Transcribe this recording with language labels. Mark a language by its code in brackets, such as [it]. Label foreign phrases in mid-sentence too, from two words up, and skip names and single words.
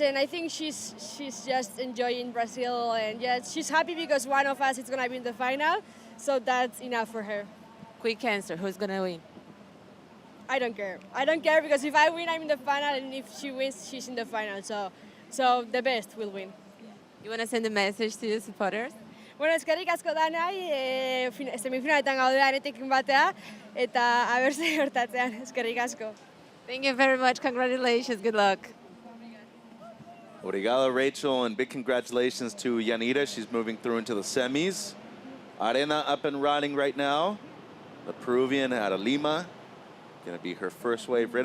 [en] And I think she's just enjoying Brazil, and yeah, she's happy because one of us is gonna be in the final. So that's enough for her. Quick answer: who's gonna win? I don't care. I don't care because if I win, I'm in the final, and if she wins, she's in the final. So the best will win. You want to send a message to your supporters? [eu] Bueno, eskerrik asko danai, semifinaletan gaude anetekin batea, eta aber zer gertatzean, eskerrik asko. [en] Thank you very much. Congratulations. Good luck. Obrigado, Rachel, and big congratulations to Yanira. She's moving through into the semis. Arena up and riding right now. The Peruvian out of Lima. Going to be her first wave ridden.